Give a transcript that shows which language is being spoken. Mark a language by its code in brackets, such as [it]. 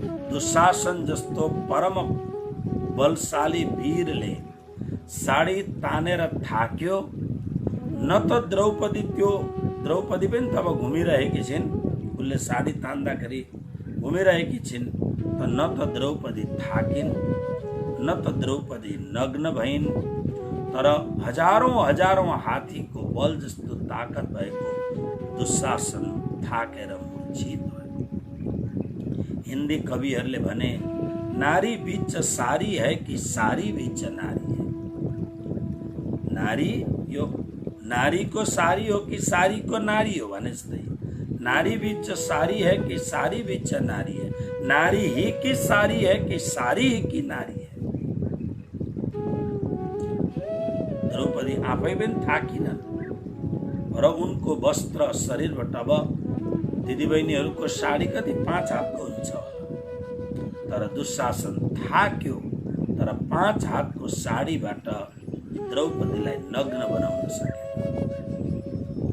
[ne] दुशासन जस्तो परम बलशाली वीरले साडी तानेर थाक्यो, न त द्रौपदी पनि तब घुमिरहेकी छिन्, उसले साडी तान्दाखेरि घुमिरहेकी छिन्, त न त द्रौपदी थाकिन् न त द्रौपदी नग्न भइन्, तर हजारौं हात्तीको बल जस्तो ताकत भएको दुशासन थाकेर मूर्छित भयो। हिन्दी कविहरूले भने [hi] नारी बीच सारी है कि सारी बीच नारी है। [ne] नारी यो नारी को सारी हो कि सारी को नारी हो भने जस्तै, [hi] नारी बीच सारी है कि सारी बीच नारी है, नारी ही की सारी है कि सारी ही की नारी है। [ne] द्रौपदी आफै पनि थाकिनन् र उनको वस्त्र शरीरबाट अब दिदीबहिनीहरूको साडी कति 5 हातको हुन्छ, तर दुशासन थाक्यो, तर 5 हातको साडीबाट द्रौपदीलाई नग्न बनाउन सकेन।